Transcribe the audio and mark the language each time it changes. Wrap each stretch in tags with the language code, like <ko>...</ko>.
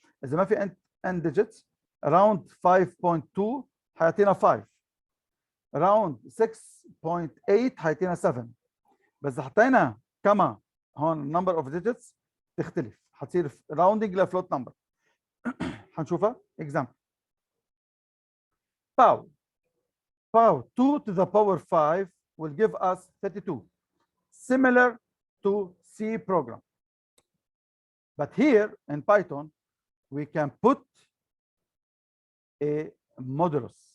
<ar>إذا ما في</ar> <en>n digits, around</en> <ar>5.2 حيعطينا 5. around 6.8 حيعطينا 7. بس إذا حطينا كما هون</ar> <en>number of digits</en> <ar>تختلف، حتصير rounding لفلوت number. حنشوفها example.</ar> <en>pow 2 to the power 5 will give us 32, similar to C program. But here in Python, we can put a modulus.</en>